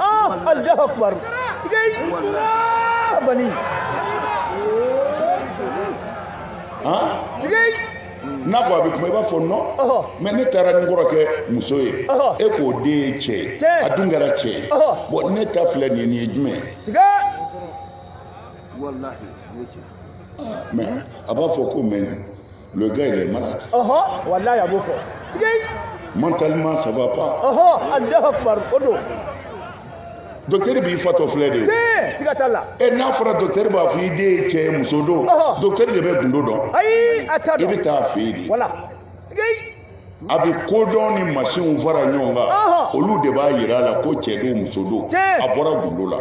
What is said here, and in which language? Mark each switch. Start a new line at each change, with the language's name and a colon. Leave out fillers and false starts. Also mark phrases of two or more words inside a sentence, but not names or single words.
Arabic: الله أكبر
Bambara: sigei bani sigei n'a ko a bɛ kuma i b'a fɔ
French: non mais
Bambara: ne taara ni kɔrɔkɛ muso ye e k'o den ye cɛ ye a dun kɛra cɛ ye bon ne ta filɛ nin ye jumɛn ye siga wallahi
French: mais
Bambara: a b'a fɔ ko
French: mais le gars il est malade
Bambara: wallahi a b'o fɔ sigei
French: mentalement ça va pas
Arabic: الله أكبر
Bambara: o don docteur b'i fatɔ filɛ de siga t'a la n'a fɔra docteur b'a fɔ i den ye cɛ ye muso don docteur de bɛ gundo dɔn ayi a t'a i dɔn bɛ taa fɛ yen de wala sigei a bɛ kodɔn ni machine fara ɲɔgɔn kan olu de b'a yira a la ko cɛ don muso don a bɔra gundo la